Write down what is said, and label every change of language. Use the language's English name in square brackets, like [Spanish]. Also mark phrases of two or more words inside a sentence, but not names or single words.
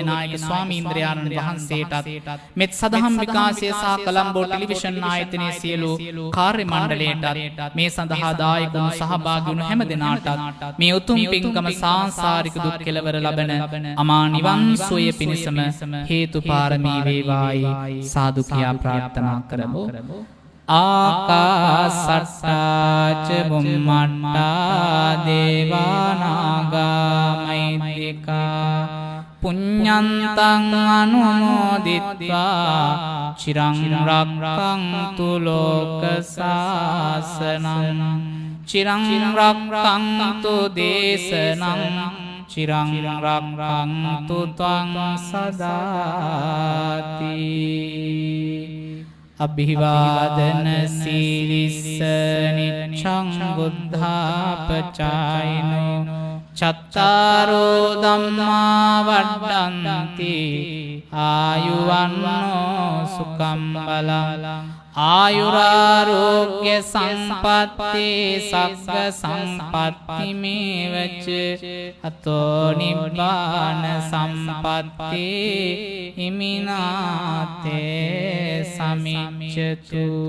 [Sinhala] නායක ස්වාමීන්ද්‍රයාණන් වහන්සේටත් මෙත් සදහම් විකාශය සහ කොළඹ ටෙලිවිෂන් ආයතනයේ සියලු කාර්ය මණ්ඩලයටත් මේ සඳහා දායක වුණු සහභාගී වුණු හැම දෙනාටත් මේ උතුම් පින්කම සාංසාරික දුක් කෙලවර ලබන අමා නිවන් සෝය පිණසම හේතු පාරමී වේවායි සාදු කියා ප්‍රාර්ථනා කරමු. [Pali] ආකාසට්ටා ච බුම්මට්ටා දේවානාගා මහිද්దికා පුඤ්ඤන්තං අනුමෝදිත්වා චිරං රක්ඛන්තු ලෝක සාසනං චිරං රක්ඛන්තු දේශනං චිරං රක්ඛන්තු ත්වං සදාති. අභිවාදන සීලිස්ස නිච්ඡං බුද්ධාපචායිනෝ චත්තාරෝ ධම්මා වඩ්ඩන්ති ආයුවන්නෝ සුඛං බලං ආයුරාරෝග්‍ය සම්පත්ති සග්ග සම්පත්ති මේවච අතෝ නිබ්බාන සම්පත්ති හිමිනාතේ සමිච්ඡතු.